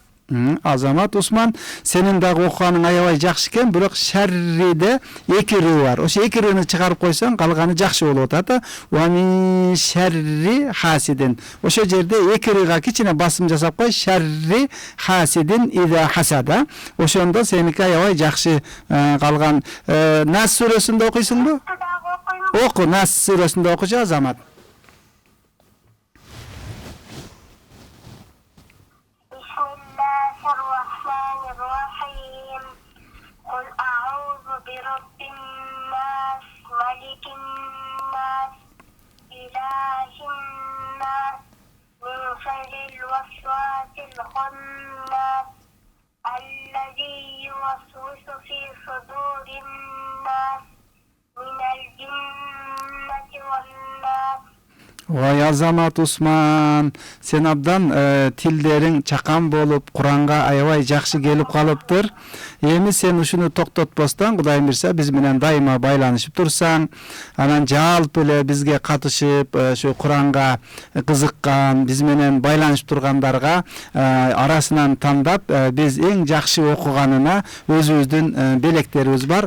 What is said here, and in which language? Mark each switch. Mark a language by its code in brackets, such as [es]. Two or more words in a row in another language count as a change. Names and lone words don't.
[ky] Азамат Усман, сенин дагы окуганың аябай жакшы экен, бирок шарриде 2 ры бар. Ошо 2 рыны чыгарып койсоң, калганы жакшы болуп атат. [ar] ومن شر حاسد. [ky] Ошо жерде 2 рыга кичине басым жасап кой, [ar] شر حاسد إذا حسد. [ky] Ошондо сеники аябай жакшы калган. Нас сүрөсүндө окуйсуңбу? Оку, Нас сүрөсүндө окучу Азамат. [ar] قل أعوذ برب الناس ملك الناس إله الناس من شر الوسواس الخناس الذي يوسوس في صدور الناس من الجنة والناس. [ky] Ой, Азамат Усман, сен абдан тилдериң чакан болуп, Куранга аябай жакшы келип калыптыр. Эми сен ушуну токтотпостон, Кудайым буйрса, биз менен дайыма байланышып турсаң, анан жалпы эле бизге катышып, ошо Куранга кызыккан, биз менен байланышып тургандарга арасынан тандап, биз эң жакшы окуганына өзүбүздүн белектерибиз бар.